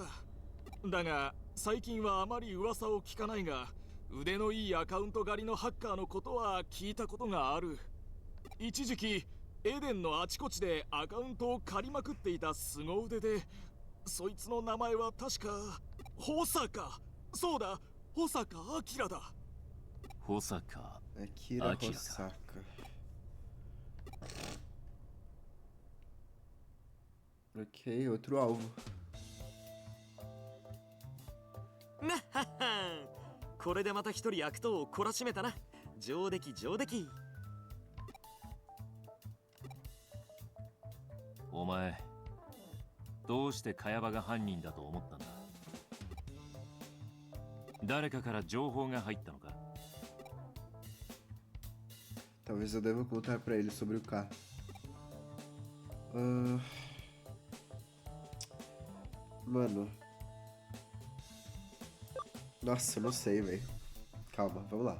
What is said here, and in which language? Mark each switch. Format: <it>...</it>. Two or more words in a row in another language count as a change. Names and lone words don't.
<ja>だが最近はあまり噂を聞かないが、腕のいいアカウント狩りのハッカーのことは聞いたことがある。一時期エデンのあちこちでアカウントを借りまくっていた凄腕で、そいつの名前は確か保坂。そうだ、保坂明だ。保坂 Akira Akira.</ja> <pt>Hosaka. Ok, outro alvo.</pt> <ja>なっはっは。これでまた一人悪党を懲らしめたな。上出来上出来。お前、どうして茅場が犯人だと思ったんだ。誰かから情報が入ったのか。</ja> <pt>Talvez eu deva contar pra ele sobre o K. Mano. Nossa, eu não sei, velho. Calma, vamos lá.</pt>